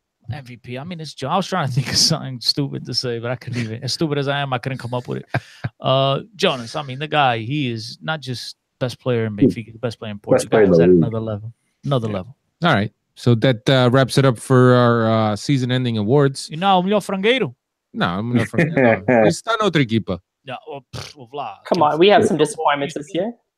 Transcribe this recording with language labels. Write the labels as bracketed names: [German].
[English] MVP. I mean, it's John. I was trying to think of something stupid to say, but I couldn't even. As stupid as I am, I couldn't come up with it. Jonas. I mean, the guy. He is not just best player in Benfica, the best player in Portugal. He's at another level. Another level. All right. So that wraps it up for our season-ending awards. [Portuguese] E não, o melhor frangueiro? Não, o melhor frangueiro. Está na outra equipa. [English] Come on, we have some disappointments this year.